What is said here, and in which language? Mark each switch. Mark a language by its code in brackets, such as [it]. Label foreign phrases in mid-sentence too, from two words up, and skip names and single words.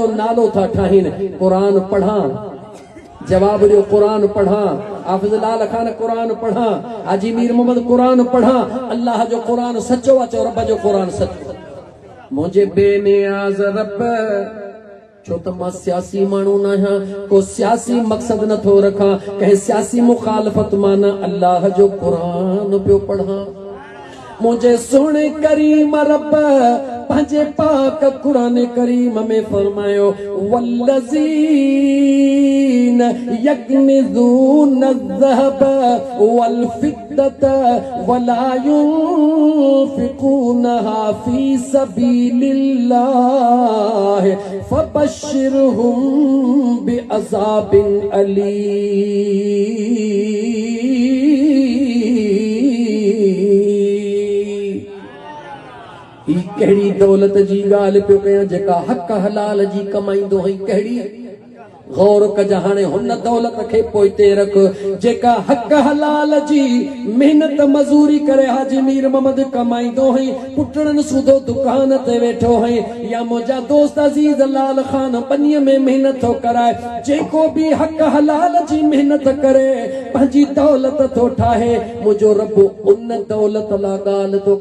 [sd] नालो था ठाहिनि क़ुर पढ़ा जवाब ॾियो क़ुर पढ़ा हाफ़िज़ लाल खान क़ुर पढ़ा हाजी मीर मोहम्मद क़ुर पढ़ा अल्लाह जो क़ुर सचो आहे चओ रब जो क़ुर सचो मुंहिंजे बेनियाज़ रब छो त मां सियासी माण्हू न आहियां को सियासी मक़सद नथो रखां कंहिं सियासी मुखालफ़त मां न अल्लाह जो क़ुर पियो पढ़ा मुझे सुने करीम रब पंहिंजे पाक कुरान करीम में फरमायो [ar] والذين يكنزون الذهب والفضة ولا ينفقونها في سبيل الله فبشرهم بعذاب [sd] अलीम कहिड़ी दौलत जी ॻाल्हि पियो कयां जेका हक़ हलाल जी कमाईंदो हुई कहिड़ी गौर कजा हाणे हुन दौलत खे पोइते रख जेका हक़ हलाल जी मेहनत मजूरी करे हाजी मीर मोहम्मद कमाईंदो हुई पुटड़न सुधो दुकान ते वेठो हुई या मुंहिंजा दोस्त अजीज लाल खान पनीअ में मेहनत थो कराए जेको बि हक़ हलाल जी मेहनत करे पंहिंजी दौलत थो ठाहे मुंहिंजो रब उन दौलत लाइ ॻाल्हि थो